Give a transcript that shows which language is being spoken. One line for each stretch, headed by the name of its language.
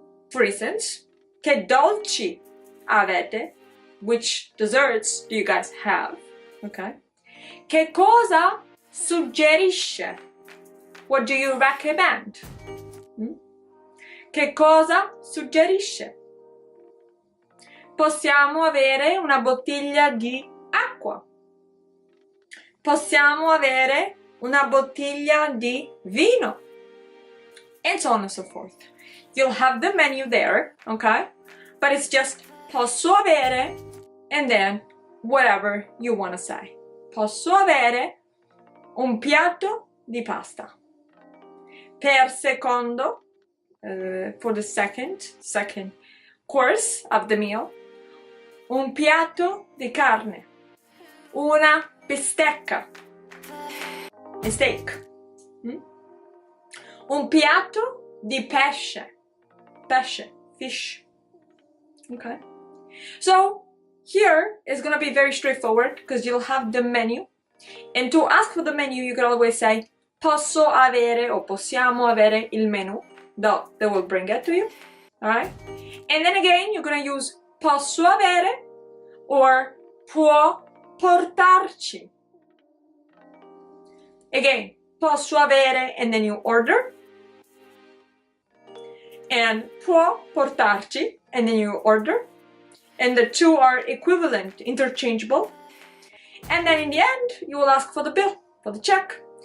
English: For instance,
Italian: che dolci avete?
English: Which desserts do you guys have?
Italian: Okay. Che cosa suggerisce?
English: What do you recommend?
Italian: Che cosa suggerisce? Possiamo avere una bottiglia di acqua. Possiamo avere una bottiglia di vino.
English: And so on and so forth. You'll have the menu there, okay? But it's just
Italian: posso avere
English: and then whatever you want to say.
Italian: Posso avere un piatto di pasta. Per secondo,
English: for the second course of the meal,
Italian: un piatto di carne, una bistecca,
English: a steak,
Italian: un piatto di pesce, fish, okay?
English: So here is gonna be very straightforward because you'll have the menu, and to ask for the menu you can always say
Italian: posso avere
English: or
Italian: possiamo avere il menu,
English: though they will bring it to you, alright? And then again you're gonna use
Italian: posso avere
English: or
Italian: può portarci.
English: Again,
Italian: posso avere
English: and then you order, and
Italian: può portarci
English: and then you order, and the two are equivalent, interchangeable, and then in the end you will ask for the bill, for the check.